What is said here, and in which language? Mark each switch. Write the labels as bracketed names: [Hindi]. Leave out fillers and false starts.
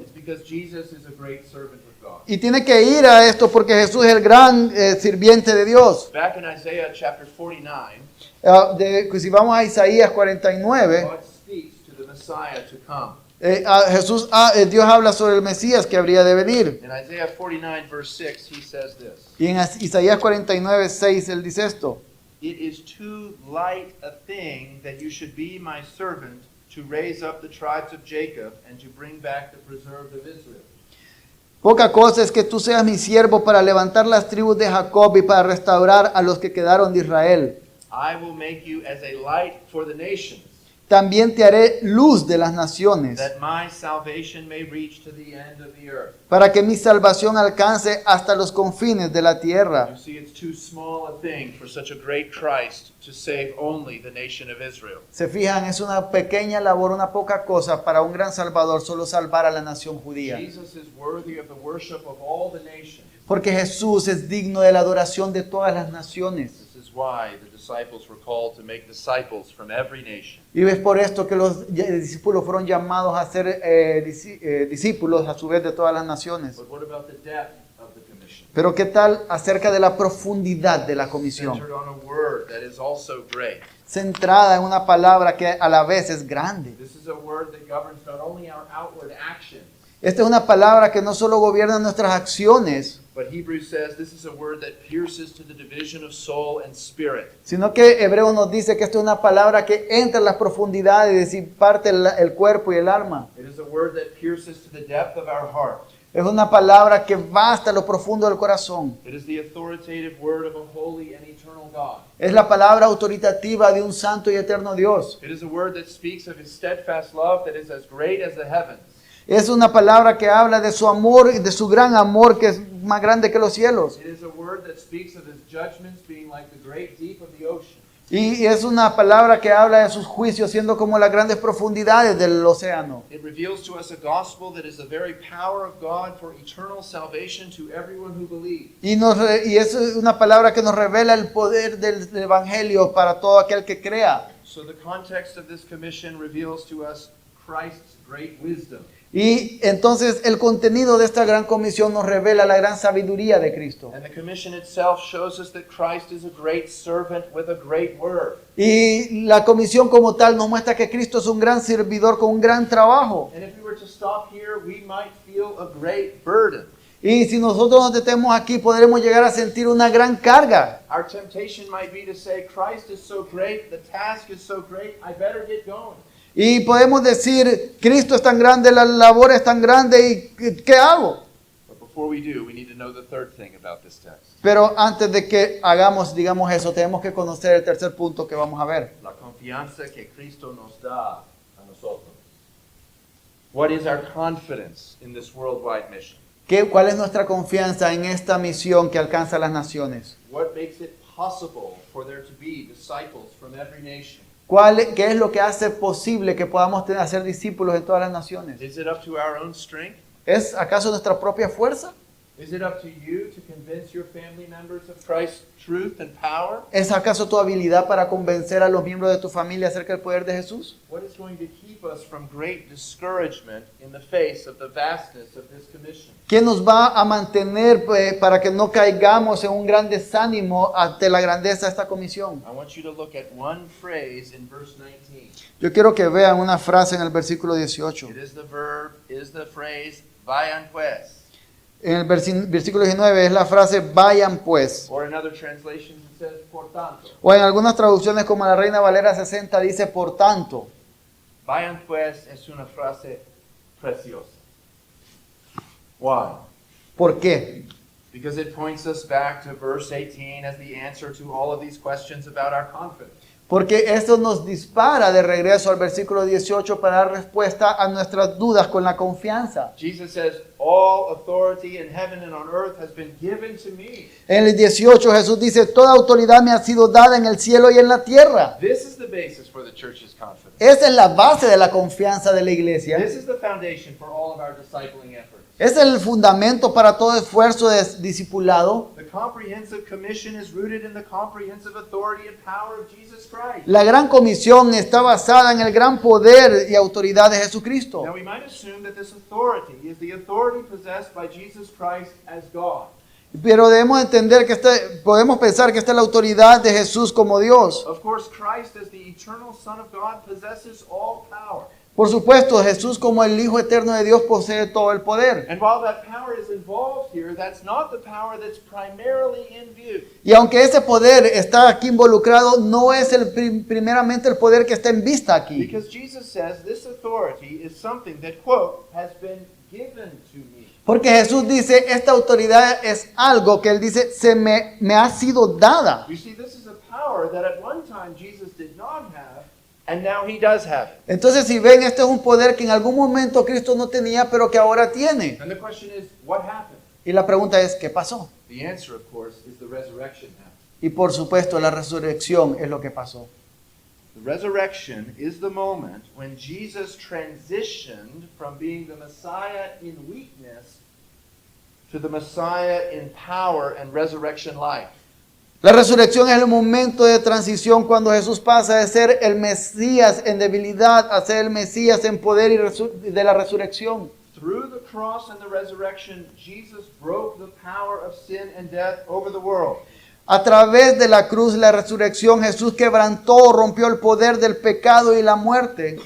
[English] It's because Jesus is a great servant of God. [Spanish] Y tiene que ir a esto porque Jesús es el gran sirviente de Dios. [English] Back in Isaiah chapter 49, [Spanish] Si vamos a Isaías 49, [English] God speaks to the Messiah to come. [Spanish] Dios habla sobre el Mesías que habría de venir. [English] In Isaiah 49, verse 6, he says this. [Spanish] Y en Isaías 49, 6, él dice esto. [English] It is too light a thing that you should be my servant to raise up the tribes of Jacob and to bring back the preserved of Israel. [Spanish] Poca cosa es que tú seas mi siervo para levantar las tribus de Jacob y para restaurar a los que quedaron de Israel. [English] I will make you as a light for the nations, [Spanish] También te haré luz de las naciones, [English] that my salvation may reach to the end of the earth. [Spanish] para que mi salvación alcance hasta los confines de la tierra. [English] You see, it's too small a thing for such a great Christ to save only the nation of Israel. [Spanish] Se fijan, es una pequeña labor, una poca cosa para un gran Salvador solo salvar a la nación judía. [English] Jesus is worthy of the worship of all the nations. [Spanish] Porque Jesús es digno de la adoración de todas las naciones. [English] This is why the disciples were called to make disciples from every nation. [Spanish] Y es por esto que los discípulos fueron llamados a ser discípulos a su vez de todas las naciones. [English] But what about the depth of the commission? [Spanish] Pero ¿qué tal acerca de la profundidad de la comisión? [English] Centered on a word that is also great. [Spanish] Centrada en una palabra que a la vez es grande. [English] This is a word that governs not only our outward actions, [Spanish] Esta es una palabra que no solo gobierna nuestras acciones, [English] but Hebrews says this is a word that pierces to the division of soul and spirit. [Spanish] sino que Hebreo nos dice que esto es una palabra que entra en las profundidades y parte el cuerpo y el alma. [English] It is a word that pierces to the depth of our heart. [Spanish] Es una palabra que va hasta lo profundo del corazón. [English] It is the authoritative word of a holy and eternal God. [Spanish] Es la palabra autoritativa de un santo y eterno Dios. [English] It is a word that speaks of his steadfast love that is as great as the heavens. [Spanish] Es una palabra que habla de su amor y de su gran amor que es más grande que los cielos. [English] It is a word that speaks of his judgments being like the great deep of the ocean. [Spanish] Y es una palabra que habla de sus juicios siendo como las grandes profundidades del océano. [English] It reveals to us a gospel that is the very power of God for eternal salvation to everyone who believes. [Spanish] Y es una palabra que nos revela el poder del Evangelio para todo aquel que crea. [English] So the context of this commission reveals to us Christ's great wisdom. [Spanish] Y entonces el contenido de esta gran comisión nos revela la gran sabiduría de Cristo. [English] And the commission itself shows us that Christ is a great servant with a great word. [Spanish] Y la comisión como tal nos muestra que Cristo es un gran servidor con un gran trabajo. [English] And if we were to stop here, we might feel a great burden. [Spanish] Y si nosotros nos detenemos aquí, podremos llegar a sentir una gran carga. [English] Our temptation might be to say, Christ is so great, the task is so great, I better get going. [Spanish] Y podemos decir, Cristo es tan grande, la labor es tan grande, ¿y qué hago? [English] But before we do, we need to know the third thing about this text. [Spanish] Pero antes de que digamos eso, tenemos que conocer el tercer punto que vamos a ver. La confianza que Cristo nos da a nosotros. [English] What is our confidence in this worldwide mission? [Spanish] ¿Cuál es nuestra confianza en esta misión que alcanza las naciones? [English] What makes it possible for there to be disciples from every nation? [Spanish] ¿Qué es lo que hace posible que podamos hacer discípulos en todas las naciones? [English] Is it up to our own strength? [Spanish] ¿Es acaso nuestra propia fuerza? [English] Is it up to you to convince your family members of Christ's truth and power? [Spanish] ¿Es acaso tu habilidad para convencer a los miembros de tu familia acerca del poder de Jesús? [English] What is going to keep us from great discouragement in the face of the vastness of this commission? [Spanish] ¿Quién nos va a mantener para que no caigamos en un gran desánimo ante la grandeza de esta comisión? [English] I want you to look at one phrase in verse 19. [Spanish] Yo quiero que vean una frase en el versículo 18. [English] It is the verb, is the phrase, [Spanish] vayan pues. En el versículo 19 es la frase vayan pues. [English] Or in other translations it says, [Spanish] por tanto. O en algunas traducciones como la Reina Valera 60 dice por tanto. Vayan pues es una frase preciosa. [English] Why? [Spanish] ¿Por qué? [English] Because it points us back to verse 18 as the answer to all of these questions about our confidence. [Spanish] Porque esto nos dispara de regreso al versículo 18 para dar respuesta a nuestras dudas con la confianza. [English] Jesus says, all authority in heaven and on earth has been given to me. [Spanish] En el 18 Jesús dice, toda autoridad me ha sido dada en el cielo y en la tierra. [English] This is the basis for the church's confidence. [Spanish] Esa es la base de la confianza de la iglesia. [English] This is the foundation for all of our discipling efforts. [Spanish] Es el fundamento para todo esfuerzo de discipulado. [English] The comprehensive commission is rooted in the comprehensive authority and power of Jesus Christ. [Spanish] La gran comisión está basada en el gran poder y autoridad de Jesucristo. [English] Now we might assume that this authority is the authority possessed by Jesus Christ as God. [Spanish] Pero debemos entender que podemos pensar que esta es la autoridad de Jesús como Dios. [English] Of course, Christ as the eternal Son of God possesses all power. [Spanish] Por supuesto, Jesús como el Hijo eterno de Dios posee todo el poder. [English] And while that power is involved here, that's not the power that's primarily in view. [Spanish] Y aunque ese poder está aquí involucrado, no es primeramente el poder que está en vista aquí. [English] Because Jesus says this authority is something that, quote, has been given to me. [Spanish] Porque Jesús dice, esta autoridad es algo que Él dice, me ha sido dada. [English] You see, this is a power that at one time Jesus did not have, and now he does have it. [Spanish] Entonces, si ven, este es un poder que en algún momento Cristo no tenía, pero que ahora tiene. [English] And the question is, what happened? [Spanish] Y la pregunta es, ¿qué pasó? [English] The answer, of course, is the resurrection happened. [Spanish] Y por supuesto, la resurrección es lo que pasó. [English] The resurrection is the moment when Jesus transitioned from being the Messiah in weakness to the Messiah in power and resurrection life. [Spanish] La resurrección es el momento de transición cuando Jesús pasa de ser el Mesías en debilidad a ser el Mesías en poder y de la resurrección. [English] Through the cross and the resurrection, Jesus broke the power of sin and death over the world. [Spanish] A través de la cruz y la resurrección, Jesús quebrantó, rompió el poder del pecado y la muerte.